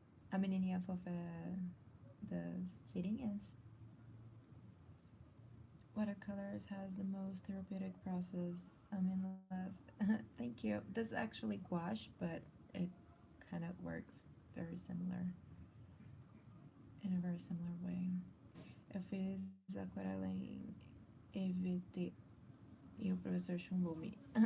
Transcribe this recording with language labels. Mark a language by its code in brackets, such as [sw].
[pt] A menininha fofa das tirinhas. [en] Watercolors has the most therapeutic process. I'm in love. Thank you. This is actually gouache, but it kind of works very similar, in a very similar way. [pt] Eu fiz aquarela em EVT e o professor chumbou-me.